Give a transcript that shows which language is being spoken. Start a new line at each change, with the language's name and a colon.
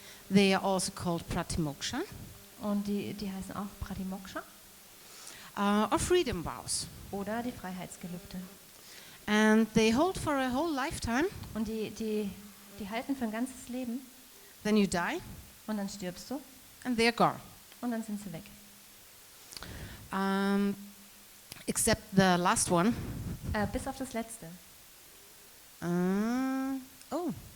English: They are also called pratimoksha
German: Und die heißen auch Pratimoksha
English: or freedom vows.
German: oder die Freiheitsgelübde.
English: And they hold for a whole lifetime.
German: Und die halten für ein ganzes Leben
English: Then you die
German: und dann stirbst du
English: and they're gone.
German: und dann sind sie weg.
English: Except the last one.
German: Bis auf das letzte. Oh.